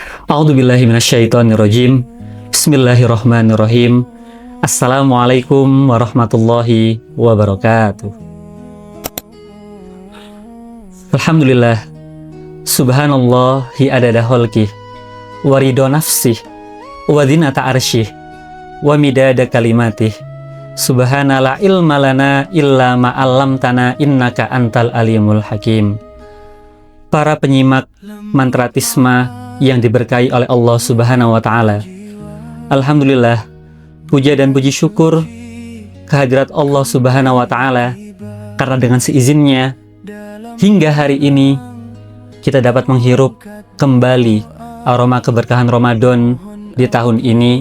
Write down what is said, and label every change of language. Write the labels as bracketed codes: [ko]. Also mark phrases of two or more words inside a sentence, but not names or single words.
[ar] أعوذ بالله من الشيطان الرجيم. بسم الله الرحمن الرحيم. السلام عليكم ورحمة الله وبركاته. Alhamdulillah. سبحان الله عدد خلقه ورضا نفسه وزنة عرشه ومداد كلماته. سبحان لا علم لنا إلا ما علمتنا إنك أنت العليم الحكيم. [id] Para penyimak mantra Tisma yang diberkahi oleh Allah [ar] سبحانه وتعالى, [id] alhamdulillah, puja dan puji syukur kehadirat Allah [ar] سبحانه وتعالى, [id] karena dengan seizinnya hingga hari ini kita dapat menghirup kembali aroma keberkahan Ramadan di tahun ini.